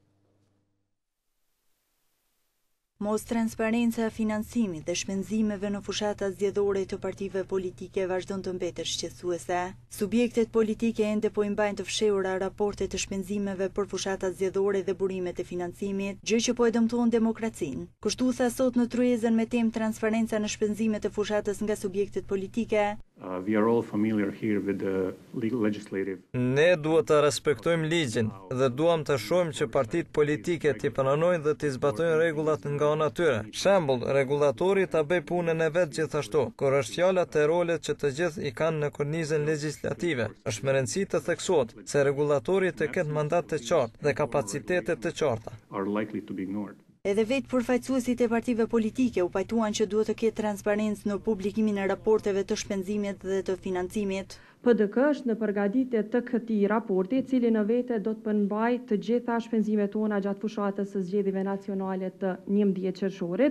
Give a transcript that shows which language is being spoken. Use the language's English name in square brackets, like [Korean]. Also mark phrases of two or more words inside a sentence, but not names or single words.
[Albanian] Mos transparenca e financimit dhe shpenzimeve në fushata zgjedhore të partive politike vazhdon të mbetet shqetësuese. Subjektet politike ende po i mbajnë të fshehura raportet të shpenzimeve për fushatat zgjedhore dhe burimet e financimit, gjë që po e dëmton demokracinë. Kështu tha sot në tryezën me temë transparenca në shpenzimet e fushatës nga subjektet politike. [English] We are all familiar here with the legal legislative. [Albanian] Ne duhet të respektojmë ligjin dhe duam të shohim që partitë politike t'i pranojnë dhe t'i zbatojnë rregullat nga ana tyre. Shembull, rregullatori ta bëj punën e vet gjithashtu, kur është fjala te rolet që të gjithë i kanë në kornizën legjislative. Është me rëndësi të theksohet se rregullatori të ketë mandat të qartë dhe kapacitete të qarta. [English] Are likely to be ignored. [Albanian] Edhe vetë përfaqësuesit e partive politike u pajtuan që duhet të ketë transparencë në publikimin e raporteve të shpenzimit dhe të financimit. PDK është në përgatitje të këtij raporti, i cili në vete do të përmbajë të gjitha shpenzimet tona gjatë fushatës së zgjedhjeve nacionale të 11 qershorit.